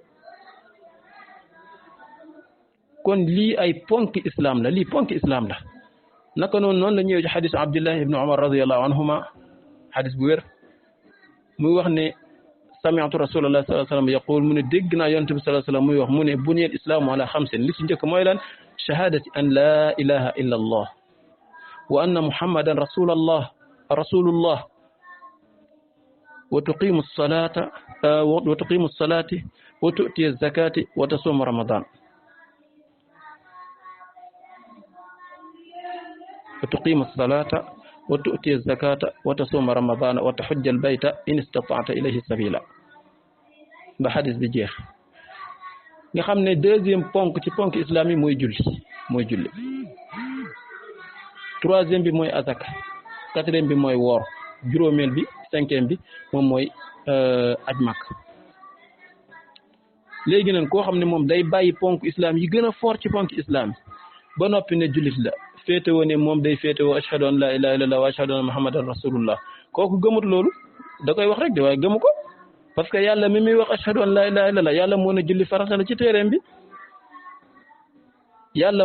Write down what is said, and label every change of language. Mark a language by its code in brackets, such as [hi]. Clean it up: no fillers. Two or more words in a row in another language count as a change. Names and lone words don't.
[wo] kon lii ay ponki islam la naka noonu la ñëwee ci xadisu Abdullah ibn Umar [ar] رضي الله عنهما [wo] xadis bu wér muy wax ne [ar] سمعت رسول الله صلى الله عليه وسلم يقول [wo] mu ne dégg naa yonent bi [ar] صلى الله عليه وسلم [wo] muy wax mu ne [ar] بني الإسلام على خمس [wo] li ci njëkk mooy lan [ar] شهادة أن لا إله إلا الله وأن محمدا رسول الله وتقيم الصلاة وتؤتي الزكاة وتصوم رمضان وتقيم الصلاة وتؤتي الزكاة وتصوم رمضان وتحج البيت إن استطعت إليه سبيلا [wo] ba xadis bi jeex nga xam ne deuxième ponk ci ponk islam yi mooy julli troisième bi mooy azaka quatrième bi mooy woor juróomeel bi 5e bi moom mooy aj màkk. léegi nag koo xam ne moom day bàyyi ponk islam yi gën a fort ci ponk islam ba noppi ne jullit la féetewoo ne moom day féetewoo [ar] أشهد أن لا إله إلا الله وأشهد أن محمدا رسول الله [wo] kooku gëmut loolu da koy wax rek de waaye gëmu ko [fr] parce que [wo] yàlla mi muy wax [ar] أشهد أن لا إله إلا الله [wo] yàlla moo ne julli farata la ci téereem bi yàlla